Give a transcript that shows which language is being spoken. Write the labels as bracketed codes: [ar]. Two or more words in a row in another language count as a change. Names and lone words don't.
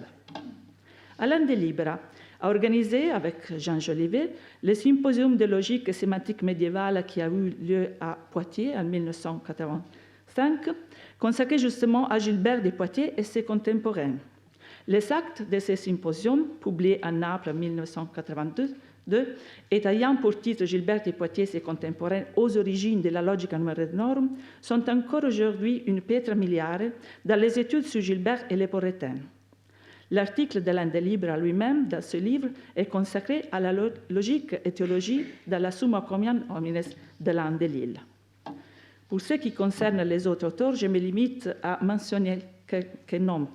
[fr] Alain de Libera a organisé avec Jean Jolivet le symposium de logique et sémantique médiévale qui a eu lieu à Poitiers en 1985, consacré justement à Gilbert de Poitiers et ses contemporains. Les actes de ce symposium, publiés à Naples en 1982, et ayant pour titre Gilbert de Poitiers et ses contemporains aux origines de la logica numerorum, sont encore aujourd'hui une [it] pietra miliare [fr] dans les études sur Gilbert et les Porretins. L'article d'Alain de Libera lui-même, dans ce livre, est consacré à la logique et théologie dans la Summa Quotiam Homines d'Alain de Lille. Pour ce qui concerne les autres auteurs, je me limite à mentionner quelques noms.